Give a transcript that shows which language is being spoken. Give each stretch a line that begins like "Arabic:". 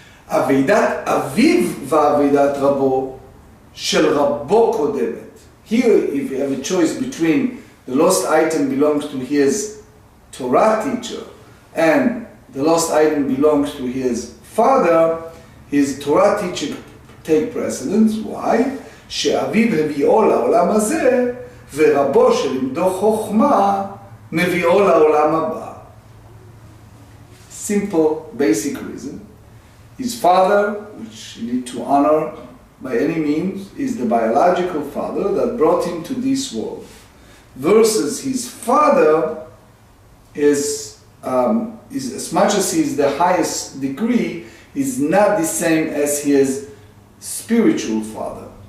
Hebrew: Aveidat aviv va'avedat rabo shel rabo kodemet.
English: Here, if you have a choice between the lost item belongs to his Torah teacher and the lost item belongs to his father, his Torah teacher take precedence. Why?
Hebrew: שאביו הביאו לעולם הזה ורבו שלימדו חוכמה מביאו לעולם הבא.
English: Simple, basic reason. His father, which you need to honor by any means, is the biological father that brought him to this world. Versus his father is as much as he is the highest degree, is not the same as his spiritual father.